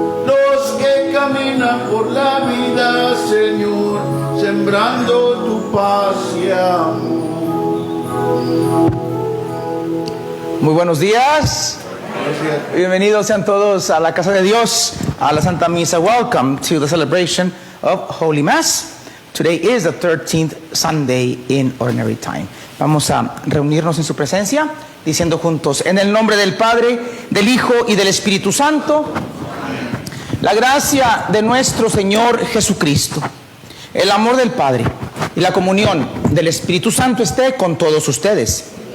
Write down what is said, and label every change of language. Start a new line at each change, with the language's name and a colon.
Spanish: Los que caminan por la vida, Señor, sembrando tu paz y amor. Muy buenos días. Bienvenidos sean todos a la casa de Dios, a la Santa Misa.
English: Welcome to the celebration of Holy Mass. Today is the 13th Sunday in Ordinary Time.
Spanish: Vamos a reunirnos en su presencia, diciendo juntos, en el nombre del Padre, del Hijo y del Espíritu Santo, la gracia de nuestro Señor Jesucristo, el amor del Padre y la comunión del Espíritu Santo esté con todos ustedes.